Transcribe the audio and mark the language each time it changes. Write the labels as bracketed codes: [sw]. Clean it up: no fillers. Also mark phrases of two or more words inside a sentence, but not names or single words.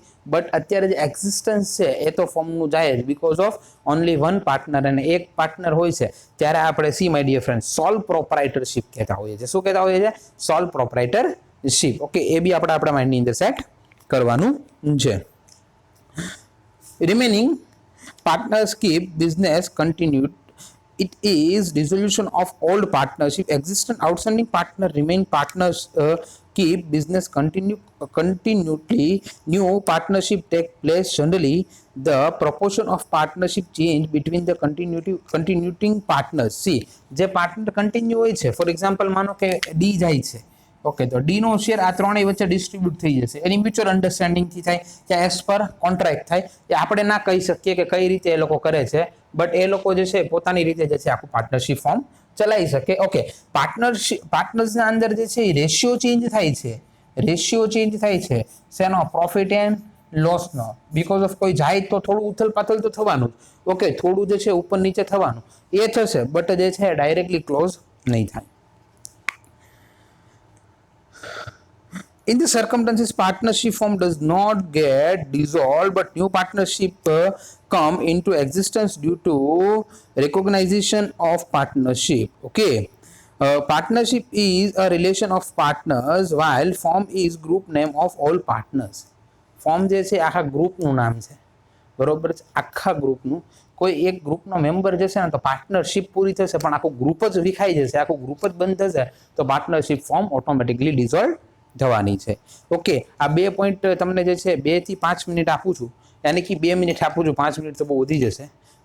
[gu] બટ અત્યારે જે એક્ઝિસ્ટન્સ છે એ તો ફોર્મનું જાય જ [en] because of only 1 partner [gu] અને એક પાર્ટનર હોય છે ત્યારે આપણે [en] see my dear friend sole proprietorship [gu] કહેતા હોઈએ છીએ. શું કહેતા હોઈએ છીએ? [en] sole proprietorship. [gu] ઓકે, એ બી આપણે આપણા માઇન્ડની અંદર સેટ કરવાનું છે. [en] Remaining partners keep business continued. It is dissolution of old partnership. Existing outstanding partner remain partners. Keep business continually. New partnership take place. Generally, the proportion of partnership change between the continuing partners. [gu] See, જે [en] partner continue [gu] હોય છે, [en] for example [gu] માનો કે ડી જાય છે, ઓકે, તો ડી નો શેર આ 3 વચ્ચે ડિસ્ટ્રીબ્યુટ થઈ જશે. એની મ્યુચ્યુઅલ અન્ડરસ્ટેન્ડિંગથી થાય કે [en] as per contract [gu] થાય. એ આપણે ના કહી શકીએ કે કઈ રીતે એ લોકો કરે છે, બટ એ લોકો જે છે પોતાની રીતે જે છે આખું [en] partnership form [gu] ચલાવી શકે. ઓકે, પાર્ટનર્સના અંદર જે છે એ [en] ratio change [gu] થાય છે. શેનો? [en] profit and lossનો. because of [gu] કોઈ જાય તો થોડું ઉથલ પાથલ તો થવાનું. ઓકે, થોડું જે છે ઉપર નીચે થવાનું એ થશે, બટ જે છે [en] directly close [gu] નહીં થાય. [en] In the circumstances, partnership firm does not get dissolved, but new partnership come into existence due to recognition of partnership. Okay, partnership is a relation of partners, while firm is group name of all partners. [gu] Firm જે છે આખા ગ્રુપનું નામ છે, બરોબર છે? આખા ગ્રુપનું કોઈ એક ગ્રુપનો મેમ્બર જશે ને તો પાર્ટનરશિપ પૂરી થશે, પણ આખું ગ્રુપ જ વિખાઈ જશે, આખું ગ્રુપ જ બંધ થશે તો [en] partnership form automatically dissolve [gu] થવાની છે. ઓકે, આ 2 પોઈન્ટ તમને જે છે 2 થી 5 મિનિટ આપું છું, યાની કે 2 મિનિટ આપું છું, 5 મિનિટ તો બહુ વધી જશે.